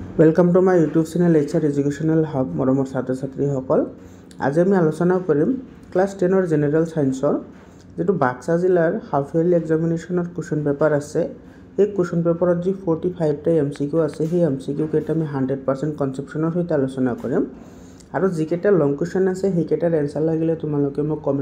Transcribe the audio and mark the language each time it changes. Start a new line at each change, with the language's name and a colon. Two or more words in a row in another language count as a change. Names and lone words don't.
English: Welcome to my YouTube channel HR Educational Hub
Assamese: मरমৰ ছাত্ৰ ছাত্ৰীসকল আজি আমি আলোচনা কৰিম ক্লাস 10 ৰ
English: General Science
Assamese: যেটো বাক্সা জিলাৰ
English: half yearly examination question paper
Assamese: আছে এই
English: question paper
Assamese: যি 45 টা MCQ আছে সেই MCQ কেইটা আমি 100% কনসেপচনৰ সৈতে আলোচনা কৰিম আৰু যি কেইটা
English: long question
Assamese: আছে সেই কেইটাৰ এনসাৰ লাগিলে তোমালোকে মোক কমেন্ট